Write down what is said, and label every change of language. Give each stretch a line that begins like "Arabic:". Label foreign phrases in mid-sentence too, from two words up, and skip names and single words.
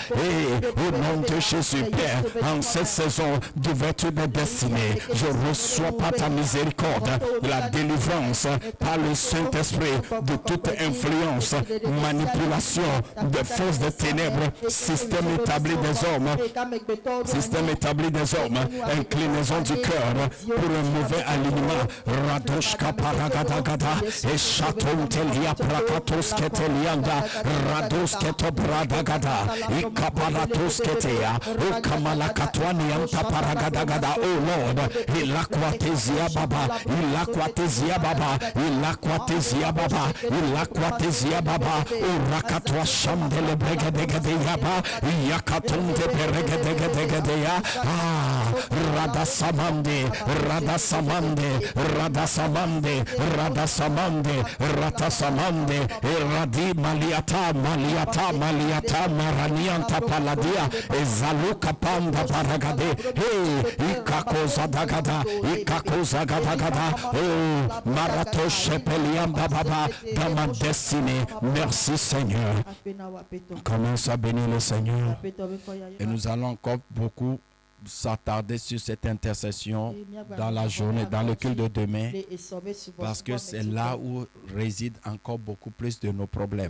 French: Et au nom de Jésus, Père, en cette saison d'ouverture de destinée, je reçois par ta miséricorde la délivrance par le Saint-Esprit de toute influence, manipulation de forces de ténèbres, système établi des hommes, inclinaison du cœur pour un mauvais alignement. Radoshka paragadagada et chaton telia prakatos ketelianda, rados ketobradagada, ikaparatos ketea, o kamalakatwani anta paragadagada.
English: Oh Lord, ilakwatezia baba, ilakwatezia baba, ilakwatezia baba, ilakwatezia baba, o rakatwa shamdele bregedegedeyaba, yakatonde beregedegedegedeya. Radasamande, Radasamande, Radasamande, Radasamande, Ratasamande, Radi Maliata, Maliata, Maliata, Maranianta Paladia, Ezaluka Panda Paragade, Ikakoza Dagada, Ikakoza Gadagada, oh, Marato Shepeliam Baba,
French: dans ma destinée. Merci Seigneur. Commence à bénir le Seigneur. Et nous allons encore beaucoup s'attarder sur cette intercession dans la journée, dans le culte de demain, parce que c'est là où réside encore beaucoup plus de nos problèmes.